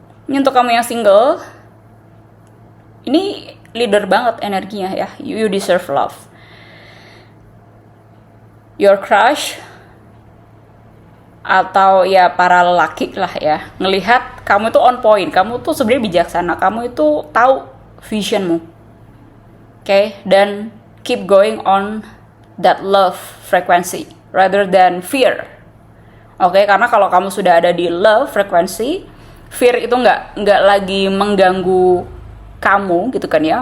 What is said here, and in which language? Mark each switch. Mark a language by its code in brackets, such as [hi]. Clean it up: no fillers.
[id] Ini untuk kamu yang single, ini leader banget energinya ya. [en] You deserve love. [id] Your crush atau ya para lelaki lah ya, ngelihat kamu tuh [en] on point, [id] kamu tuh sebenarnya bijaksana, kamu itu tahu visionmu. [en] Oke, dan keep going on that love frequency rather than fear. [id] Oke, karena kalau kamu sudah ada di love frequency, fear itu nggak lagi mengganggu kamu gitu kan ya.